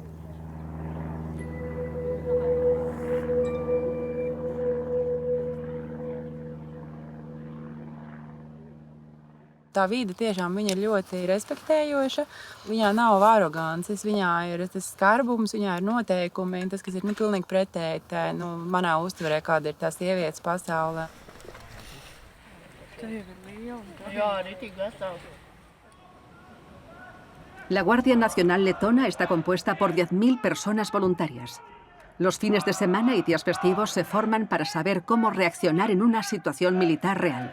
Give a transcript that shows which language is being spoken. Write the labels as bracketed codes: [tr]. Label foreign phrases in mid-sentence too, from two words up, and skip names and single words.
[lv] Tā vide tiešām viņa ir ļoti respektējoša. Viņā nav arogances, viņā ir tas skarbums, viņā ir noteikumi. Tas, kas ir pilnīgi pretēji tā, manā uztverē, kāda ir tā sievietes pasaulē. [es] La Guardia Nacional Letona está compuesta por 10.000 personas voluntarias. Los fines de semana y días festivos se forman para saber cómo reaccionar en una situación militar real.